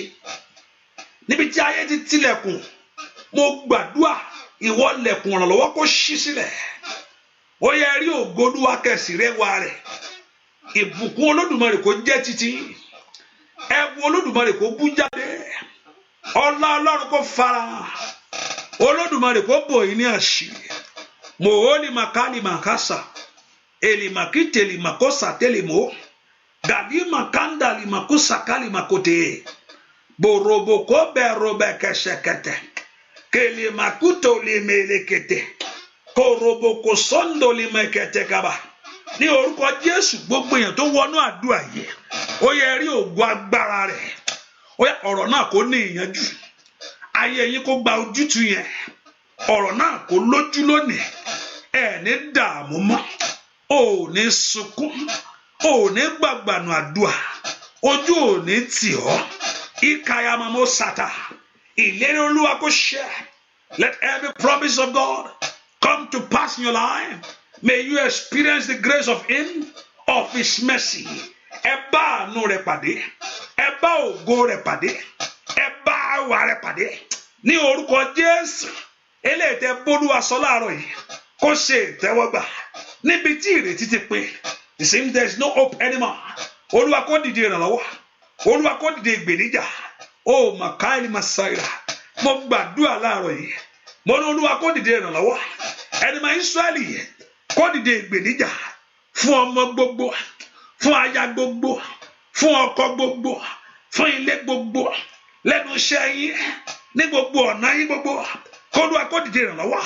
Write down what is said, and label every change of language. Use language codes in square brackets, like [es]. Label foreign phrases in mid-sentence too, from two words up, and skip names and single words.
[yo] Níbi tí ayé ti tilẹ̀kùn, mo gbàdúrà ìwọ lẹ̀kùn ìrànlọ́wọ́ kó ṣí sílẹ̀. Ó yẹ rí ògo Olúwa kẹsì rẹwà rẹ̀. Ìbùkún Olódùmarè kó jẹ́ títí. Ẹ̀bùn Olódùmarè kó bú jáde. Ọlá Ọlọ́run kó fara. Olódùmarè kó bò yín ní àṣírí. Moholi makali makasa. Eli makite li makosa telimo. Gali makanda li makusa kali makote. Boroboko berobe keshekete. Keli makuto li melekete. Koroboko sondo li mekete kaba. Ní orúkọ Jésù, gbogbo èèyàn tó wọnú àdúrà yìí, ó yẹ rí ògo agbára rẹ̀. Ó yẹ ọ̀rọ̀ náà kó ní ìyanjú. Ayé yín kó gba ojútùú yẹn. Ọ̀rọ̀ náà kó lójú lónìí. Ẹ ní dààmú mọ́. Ò ní sunkún. Ò ní gbàgbànú àdúrà. Ojú ò ní tì ọ́. Ìkàyàmọ́mọ́ sàtà. Ìlérí Olúwa kó ṣẹ. [en] Let every promise of God to pass in your life, may you experience the grace of Him, of His mercy. [yo] Ẹ bá àánú rẹ̀ pàdé, ẹ bá ògo rẹ̀ pàdé, ẹ bá àwa rẹ̀ pàdé. Ní orúkọ Jésù, eléyìí tẹ́ b'Olúwa sọ láàárọ̀ yìí, kó ṣe ìtẹ́wọ́gbà. Níbi tí ìrètí ti pin, [en] it seems there is no hope anymore. [yo] Olúwa kó dìde ìrànlọ́wọ́, Olúwa kó dìde ìgbèníjà. Oh, Makaeli Masaira, mo gbàdúrà láàárọ̀ yìí, mo ní Olúwa kó dìde ìrànlọ́wọ́. Ẹni máa Ísírẹ́lì kó dìde ìgbèníjà fún ọmọ gbogbo, fún aya gbogbo, fún ọkọ gbogbo, fún ilé gbogbo, lẹ́nu iṣẹ́ yín, ní gbogbo ọ̀nà yín gbogbo, kó Olúwa kó dìde ìrànlọ́wọ́.